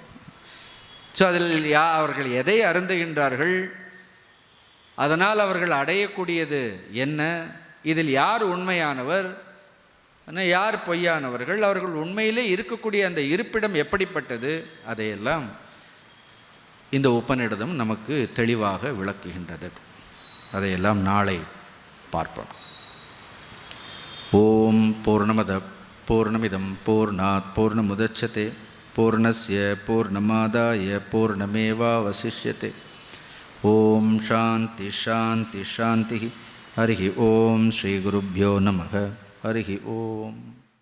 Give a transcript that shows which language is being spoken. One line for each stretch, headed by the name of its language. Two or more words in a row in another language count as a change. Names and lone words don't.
Tamil: ஸோ அதில் அவர்கள் எதை அருந்துகின்றார்கள், அதனால் அவர்கள் அடையக்கூடியது என்ன, இதில் யார் உண்மையானவர், யார் பொய்யானவர்கள், அவர்கள் உண்மையிலே இருக்கக்கூடிய அந்த இருப்பிடம் எப்படிப்பட்டது, அதையெல்லாம் இந்த உபநிடதம் நமக்கு தெளிவாக விளக்குகின்றது. அதையெல்லாம் நாளை பார்ப்போம்.
Sanskrit: ओम् पूर्णमदः पूर्णमिदं पूर्णात् पूर्णमुदच्यते पूर्णस्य पूर्णमादाय पूर्णमेवावशिष्यते. ओम् शान्तिः शान्तिः शान्तिः. हरि ओम् श्री गुरुभ्यो नमः. हरि ओम्.